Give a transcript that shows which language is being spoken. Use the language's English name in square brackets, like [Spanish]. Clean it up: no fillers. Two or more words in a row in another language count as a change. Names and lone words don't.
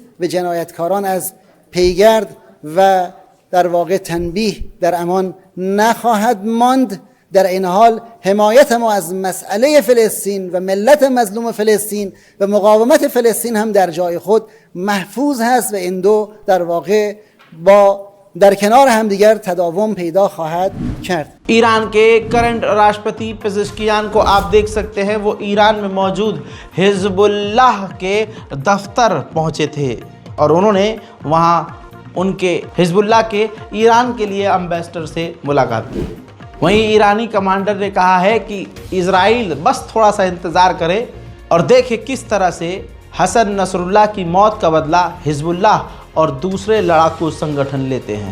[Persian] به جنایتکاران از پیگرد و در واقع تنبیه در امان نخواهد ماند. در این حال حمایت ما از مسئله فلسطین و ملت مظلوم فلسطین و مقاومت فلسطین هم در جای خود محفوظ هست و این دو در واقع در کنار همدیگر تداوم پیدا خواهد کرد. [Hindi] ईरान के करंट राष्ट्रपति पेजेश्कियान को आप देख सकते हैं, वो ईरान में मौजूद हिजबुल्लाह के दफ्तर पहुंचे थे और उन्होंने वहां उनके हिजबुल्लाह के ईरान के लिए एम्बेसडर से मुलाकात की। वहीं ईरानी कमांडर ने कहा है कि इजराइल बस थोड़ा सा इंतज़ार करे और देखे किस तरह से हसन नसरुल्लाह की मौत का बदला हिजबुल्लाह और दूसरे लड़ाकू संगठन लेते हैं।